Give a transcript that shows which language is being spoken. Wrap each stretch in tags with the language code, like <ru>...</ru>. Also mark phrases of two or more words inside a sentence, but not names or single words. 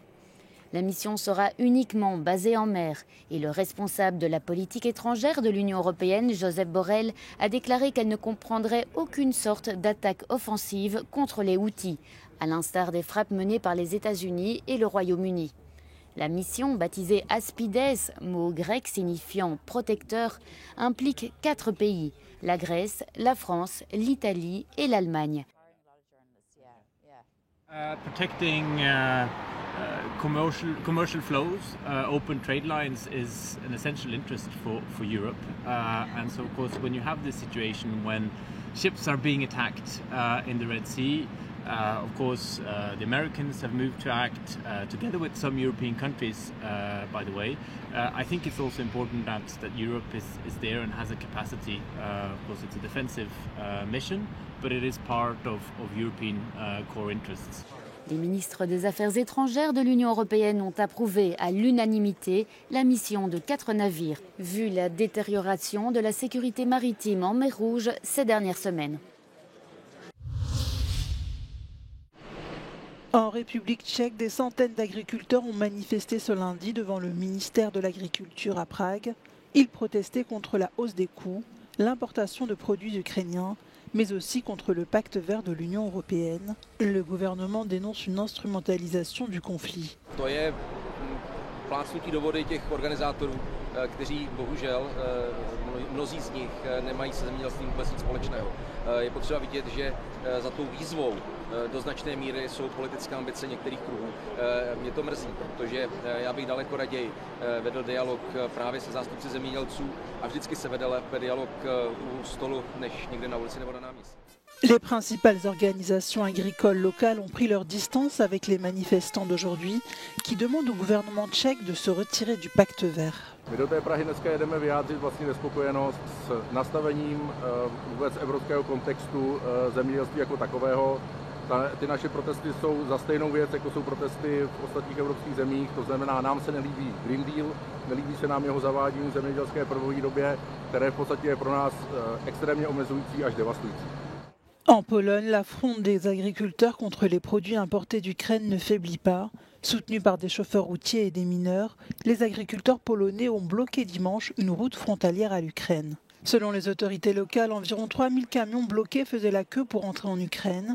<fr>La mission sera uniquement basée en mer et le responsable de la politique étrangère de l'Union européenne, Josep Borrell, a déclaré qu'elle ne comprendrait aucune sorte d'attaque offensive contre les Houthis, à l'instar des frappes menées par les États-Unis et le Royaume-Uni. La mission, baptisée Aspides, mot grec signifiant protecteur, implique 4 pays, la Grèce, la France, l'Italie et l'Allemagne.</fr> <en>Protecting commercial flows, open trade lines is an essential interest for Europe. And so, of course, when you have this situation when ships are being attacked in the Red Sea, of course, the Americans have moved to act together with some European countries, by the way. I think it's also important that Europe is there and has a capacity. Of course, it's a defensive mission, but it is part of European core interests.</en> <fr>Les ministres des Affaires étrangères de l'Union européenne ont approuvé à l'unanimité la mission de 4 navires, vu la détérioration de la sécurité maritime en mer Rouge ces dernières semaines. En République tchèque, des centaines d'agriculteurs ont manifesté ce lundi devant le ministère de l'Agriculture à Prague. Ils protestaient contre la hausse des coûts, l'importation de produits ukrainiens mais aussi contre le pacte vert de l'Union européenne. Le gouvernement dénonce une instrumentalisation du conflit.</fr> <cs>Plácnutí do vody těch organizátorů, kteří bohužel mnozí z nich nemají se zemědělstvím vůbec nic společného. Je potřeba vidět, že za tou výzvou do značné míry jsou politické ambice některých kruhů. Mě to mrzí, protože já bych daleko raději vedl dialog právě se zástupci zemědělců a vždycky se vede lépe dialog u stolu, než někde na ulici nebo na náměstí.</cs> <fr>Les principales organisations agricoles locales ont pris leur distance avec les manifestants d'aujourd'hui qui demandent au gouvernement tchèque de se retirer du pacte vert.</fr> <cs>My do té Prahy dneska jedeme vyjádřit vlastně nespokojenost s nastavením vůbec evropského kontextu zemědělství jako takového. Ty naše protesty jsou za stejnou věc, jako jsou protesty v ostatních evropských zemích. To znamená, nám se nelíbí Green Deal, nelíbí se nám jeho zavádění v zemědělské prvovýrobě, které v podstatě je pro nás extrémně omezující až devastující.</cs> <fr>En Pologne, la fronde des agriculteurs contre les produits importés d'Ukraine ne faiblit pas. Soutenus par des chauffeurs routiers et des mineurs, les agriculteurs polonais ont bloqué dimanche une route frontalière à l'Ukraine. Selon les autorités locales, environ 3000 camions bloqués faisaient la queue pour entrer en Ukraine.</fr>